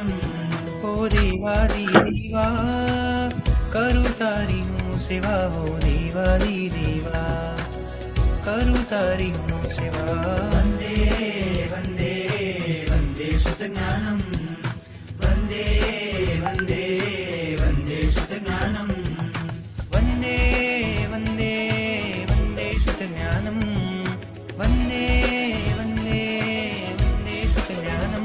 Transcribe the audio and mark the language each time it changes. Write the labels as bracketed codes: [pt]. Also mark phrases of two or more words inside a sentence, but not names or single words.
[gu] ઓ દેવાદી દેવા કરૂ તારી હૂં સેવા હો દેવાદી દેવા કરૂ તારી હૂં સેવા [sa] वन्दे वन्दे वन्दे शुद्धज्ञानं वन्दे वन्दे वन्दे शुद्धज्ञानं वन्दे वन्दे वन्दे शुद्धज्ञानं वन्दे वन्दे वन्दे शुद्धज्ञानं